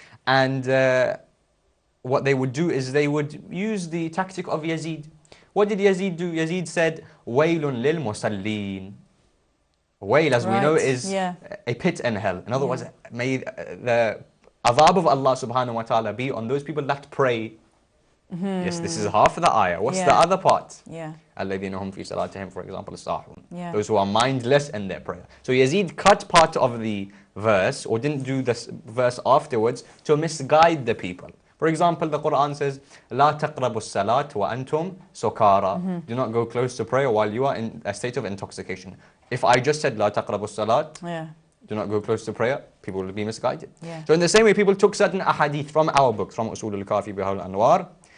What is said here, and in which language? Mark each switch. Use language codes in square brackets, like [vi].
[en] And what they would do is they would use the tactic of Yazid. What did Yazid do? Yazid said, [ar] Waylun lil musallin. [en] Wail, as we know, is a pit in hell. In other words, may the adhab of Allah subhanahu wa ta'ala be on those people that pray. Yes, this is half of the ayah. What's the other part? [ar] الَّذِينَ هُمْ فِي صَلَاتِهِمْ, [en] for example, [ar] السَّاهُونَ. [en] Those who are mindless in their prayer. So Yazid cut part of the verse, or didn't do this verse afterwards, to misguide the people. For example, the Quran says, [ar] لَا تَقْرَبُوا الصَّلَاةِ وَأَنْتُمْ سُكَارَى. [en] Do not go close to prayer while you are in a state of intoxication. If I just said, [ar] لَا تَقْرَبُوا الصَّلَاةِ, [en] do not go close to prayer, people will be misguided. So in the same way, people took certain ahadith from our books, from Usul al-Kafi, Bihal al-Anwar,